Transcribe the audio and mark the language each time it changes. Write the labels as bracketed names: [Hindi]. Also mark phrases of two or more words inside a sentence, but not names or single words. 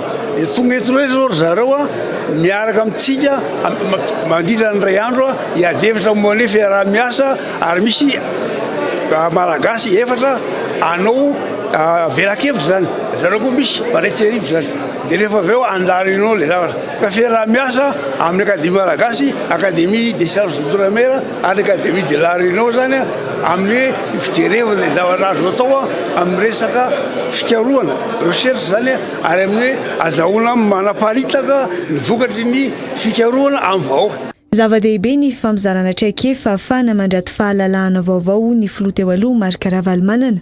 [Malagasy] Tonga eto zao zareo miaraka amintsika mandritra ny ray andro hiady-hevitra moane fiaraha-miasa ary misy malagasy efatra anao velakevitra zany zareo koa misy maretyrivotra zany dia rehefa avy eo andarinao le zavatra ka fiaraha-miasa amin'ny akademie malagasy [French] akademie des sciences d'outre-mer [Malagasy] ary [French] akademie de la Réunion [Malagasy] zany amin'ny fijerevana le zavatra azo atao amin'ny resaka fikarohana recherche zany ary amin'ny azahoana manaparitaka ny vokatry ny fikarohana amin'ny vahoaka. Zava-dehibe ny famizarana traikefa ahafahana mandrato fahalalahana vaovao ny filoha teo aloha Marc Ravalomanana.